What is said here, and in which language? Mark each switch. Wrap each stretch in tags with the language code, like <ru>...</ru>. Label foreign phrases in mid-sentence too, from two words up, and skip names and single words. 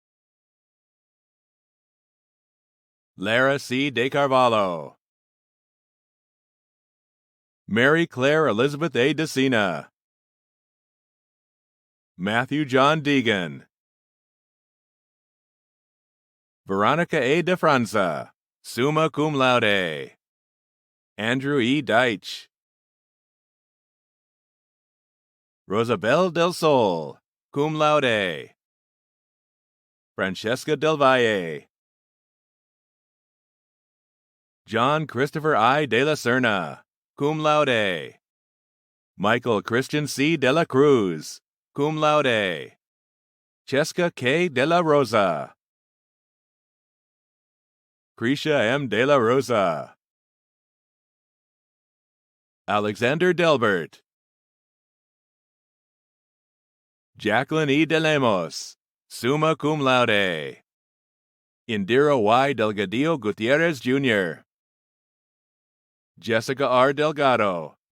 <en>Lara C. De Carvalho. Mary Claire Elizabeth A. DeCina. Matthew John Deegan. Veronica A. De Franza,</en> <la>summa cum laude.</la> <en>Andrew E. Deitch. Rosabel Del Sol,</en> <la>cum laude.</la> <en>Francesca Del Valle. John Christopher I. De La Serna,</en> <la>cum laude.</la> <en>Michael Christian C. De La Cruz,</en> <la>cum laude.</la> <en>Cheska K. De La Rosa. Krisha M. De La Rosa. Alexander Delbert. Jacqueline E. De Lemos,</en> <la>summa cum laude.</la> <en>Indira Y. Delgadillo Gutierrez, Jr. Jessica R. Delgado.</en>